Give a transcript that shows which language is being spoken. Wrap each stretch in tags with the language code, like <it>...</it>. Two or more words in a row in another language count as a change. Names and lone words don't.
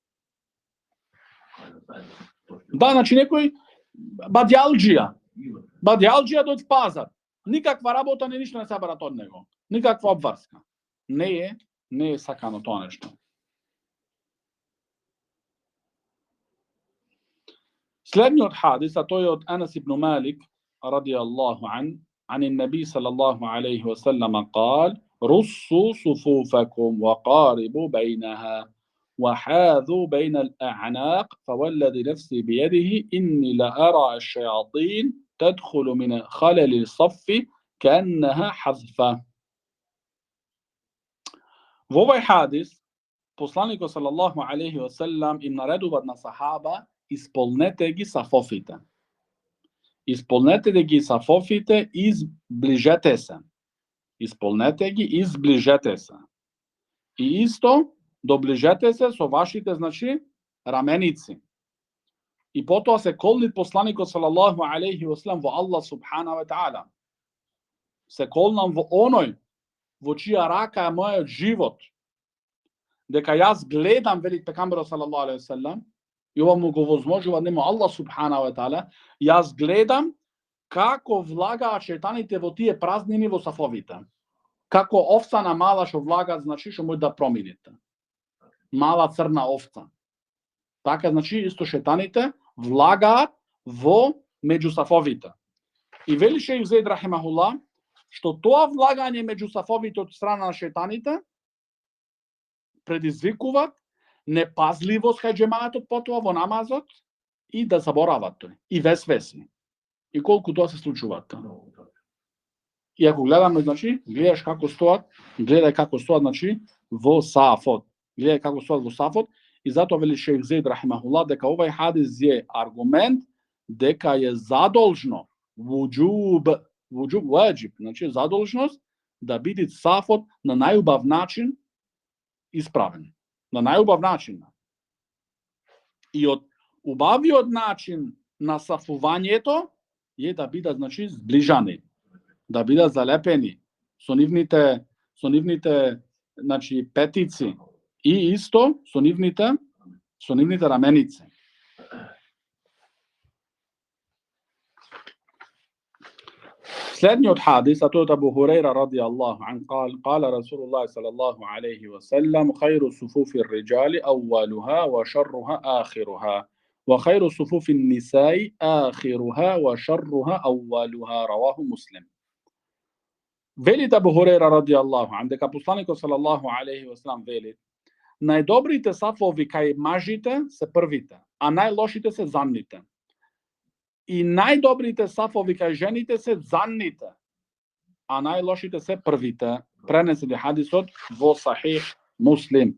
<mk>Да, значи некој бадјалѓија доѓе пазар. Никаква работа, не ништо не сабарат од него. Никаква обварска. Не је сакано то нешто. Следњи од хадиса, то је од</mk> <ar>Anas ibn Malik, radijallahu عن النبي صلى الله عليه وسلم قال رصوا صفوفكم وقاربوا بينها وحاذوا بين الأعناق فوالذي نفسي بيده إني لأرى الشياطين تدخل من خلل الصف كأنها حذفة.</ar> <mk>В овај хадис посланик</mk> <ar>صلى الله عليه وسلم</ar> <mk>им наредовал на сахаба исполнете ги сафофите. Исполнете ги сафофите и зближете се. Исполнете ги и зближете се. И исто доближете се со вашите, значи, раменици. И потом се колнит посланику</mk> <ar>صلى الله عليه وسلم</ar> <mk>во Аллах</mk> <ar>سبحانه وتعالى.</ar> <mk>Се колнам во оној во чија рака је мој живот. Дека јаз гледам велик Пејгамбер</mk> <ar>صلى الله عليه وسلم</ar> <mk>и ово му го возможува немо Аллах</mk> <ar>سبحانه وتعالى,</ar> <mk>јаз гледам како влага шејтаните во тије празнини во сафовите. Како овца мала што влага, значи што може да промините. Мала црна овца. Така, значи, исто шејтаните влага во меѓу сафовите. И вели шејх Зеид рахимахуллах, што то влагање меѓу сафовите од страна шејтаните предизвикуваат непазливост кај джемаатот потоа во намазот и да заборават тој. И весвеси. И колку тоа се случува. И ако гледаме, значи, гледај како стоат, значи, во сафот. Гледај како стоат во сафот. И затоа вели шейх Зейд рахимахуллах дека овај хадис е аргумент дека е задолжно ваџиб, значи задолжност да биде сафот на најубав начин ispraven. На најубав начин. И од убавио начин на сафување је да бида, значи, зближани. Да бида залепени. Сонивните, значи, петици. И исто сонивните раменице. Следњи од хадиса, то је од Абу Хурајра</mk> <ar>رضي الله عن قال رسول الله صلى الله عليه وسلم خير صفوف الرجال أولها وشرها آخرها, وخير صفوف النساء آخرها وشرها أولها رواه مسلم.</ar> <mk>Велит Абу Хурейра</mk> <ar>رضي الله عن</ar> <mk>дека посланикот</mk> <ar>صلى الله عليه وسلم</ar> <mk>велит: најдобрите сафови кај мажите се првите, а најлошите се задните. И најдобрите сафови кај жените се задните, а најлошите се првите. Пренесен е хадисот во Сахих Муслим.</mk>